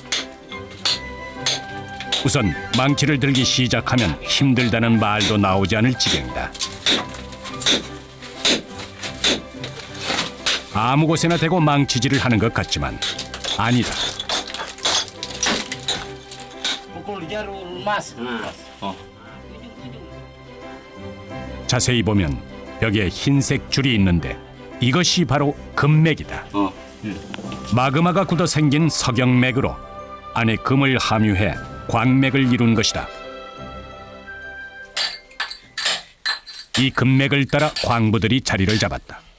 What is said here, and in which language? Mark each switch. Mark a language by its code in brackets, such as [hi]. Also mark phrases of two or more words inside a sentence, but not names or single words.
[ko] 우선 망치를 들기 시작하면 힘들다는 말도 나오지 않을 지경이다. 아무 곳에나 대고 망치질을 하는 것 같지만 아니다. [id] Pukul jarum emas. [ko] 자세히 보면 벽에 흰색 줄이 있는데 이것이 바로 금맥이다. 마그마가 굳어 생긴 석영맥으로 안에 금을 함유해 광맥을 이룬 것이다. 이 금맥을 따라 광부들이 자리를 잡았다.